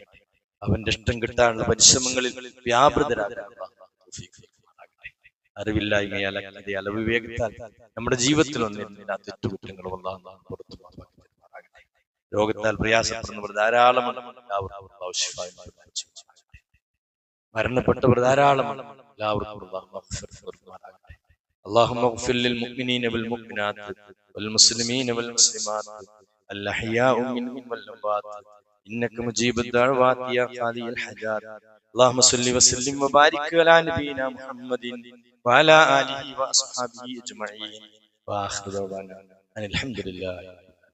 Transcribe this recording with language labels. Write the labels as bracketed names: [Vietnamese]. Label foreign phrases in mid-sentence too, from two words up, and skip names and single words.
[Malayalam] അവന്റെ ഇഷ്ടം കിട്ടാനുള്ള പരിശ്രമങ്ങളിൽ വ്യാപൃതരാകാൻ അറിവില്ലായ്മയാൽ അലവിവേകത്താൽ നമ്മുടെ ജീവിതത്തിൽ വന്ന എല്ലാ തെറ്റുകുറ്റങ്ങളും അല്ലാഹു പുറത്തു തരുമാറാകട്ടെ. രോഗത്താൽ പ്രയാസപ്പെടുന്നവർ ധാരാളമാണ്, മരണപ്പെട്ടവർ ധാരാളമാണ്. [Arabic] اللهم اغفر للمؤمنين والمؤمنات والمسلمين والمسلمات الأحياء منهم والأموات إنك مجيب الدعوات يا قاضي الحاجات. اللهم صل وسلم وبارك على نبينا محمد وعلى آله وأصحابه أجمعين وآخر دعوانا أن الحمد لله.